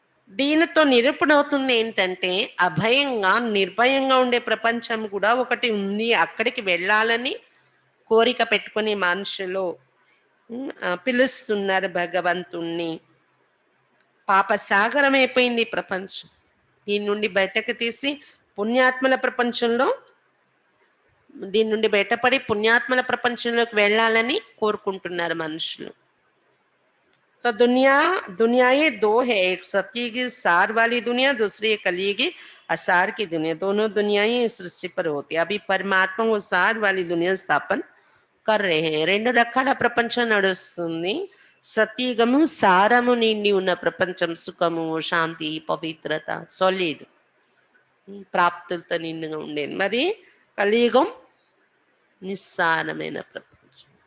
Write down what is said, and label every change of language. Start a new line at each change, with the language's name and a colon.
Telugu: దీనితో నిరూపణ అవుతుంది ఏంటంటే అభయంగా నిర్భయంగా ఉండే ప్రపంచం కూడా ఒకటి ఉంది, అక్కడికి వెళ్ళాలని కోరిక పెట్టుకుని మనుషులు పిలుస్తున్నారు భగవంతుణ్ణి। పాప సాగరం అయిపోయింది ప్రపంచం, దీని నుండి బయటకు తీసి పుణ్యాత్మల ప్రపంచంలో, దీని నుండి బయటపడి పుణ్యాత్మల ప్రపంచంలోకి వెళ్ళాలని కోరుకుంటున్నారు మనుషులు।
Hindi: तो दुनिया ये दो है, एक सत्य की सार वाली दुनिया, दूसरी एक कली की असार की दुनिया। दोनों दुनियाएं इस सृष्टि पर होती है। अभी परमात्मा वो सार वाली दुनिया स्थापन कर रहे हैं।
Telugu: రెండు రకాల ప్రపంచం నడుస్తుంది. సత్యగము సారము నిండి ఉన్న ప్రపంచం, సుఖము, శాంతి, పవిత్రత, సాలిడ్ ప్రాప్తులతో నిండుగా ఉండేది. మరి కలియుగం నిస్సారమైన ప్రపంచం.